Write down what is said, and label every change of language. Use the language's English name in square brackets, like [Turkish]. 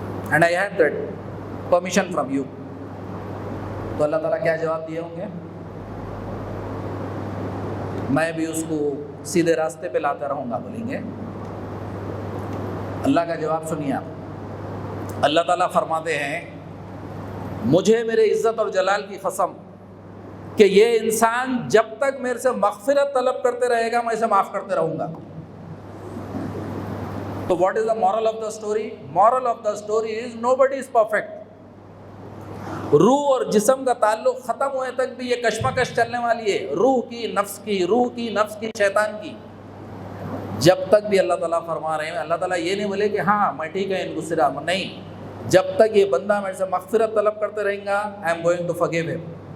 [English] And I have that permission from you. [Urdu] تو اللہ تعالیٰ کیا جواب دیے ہوں گے؟ میں بھی اس کو سیدھے راستے پہ لاتا رہوں گا، بولیں گے. اللہ کا جواب سنیے آپ. اللہ تعالیٰ فرماتے ہیں مجھے میرے عزت اور جلال کی قسم کہ یہ انسان جب تک میرے سے مغفرت طلب کرتے رہے گا میں اسے معاف کرتے رہوں گا. [English] تو what is the moral of the story? Moral of the story is nobody is perfect. [Urdu] روح اور جسم کا تعلق ختم ہوئے تک بھی یہ کشمکش چلنے والی ہے، روح کی، نفس کی، روح کی، نفس کی، شیطان کی. جب تک بھی اللہ تعالیٰ فرما رہے ہیں، اللہ تعالیٰ یہ نہیں بولے کہ ہاں میں ٹھیک ہے ان کو صرا، نہیں. جب تک یہ بندہ میرے سے مغفرت طلب کرتے رہیں گا [English] I am going to forgive him.